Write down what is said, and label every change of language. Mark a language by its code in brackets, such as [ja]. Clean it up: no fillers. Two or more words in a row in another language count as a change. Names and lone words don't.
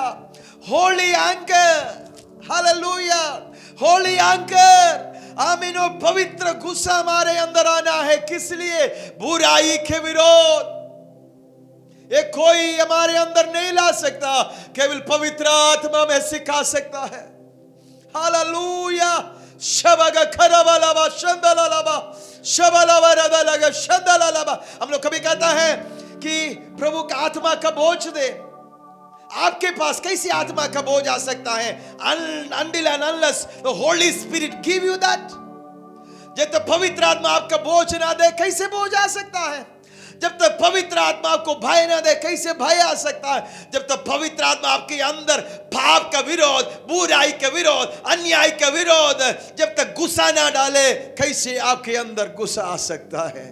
[en] Holy anger, hallelujah, holy anger, amen. [hi] और पवित्र गुस्सा हमारे अंदर आना है, किस लिए? बुराई के विरोध। ये कोई हमारे अंदर नहीं ला सकता, केवल पवित्र आत्मा में सिखा सकता है। हालेलुया। शबगा खरबलाबा शंदलालाबा शबलाबा रदलगा शंदलालाबा। हम लोग कभी कहता है कि प्रभु का आत्मा का बोझ दे। आपके पास कैसी आत्मा का बोझ आ सकता है? [en] Until and unless the Holy Spirit give you that। [hi] जब तक पवित्र आत्मा आपका बोझ ना दे, कैसे बोझ आ सकता है? जब तक पवित्र आत्मा आपको भय ना दे, कैसे भय आ सकता है? जब तक पवित्र आत्मा आपके अंदर पाप का विरोध, बुराई का विरोध, अन्याय का विरोध, जब तक गुस्सा ना डाले, कैसे आपके अंदर गुस्सा आ सकता है?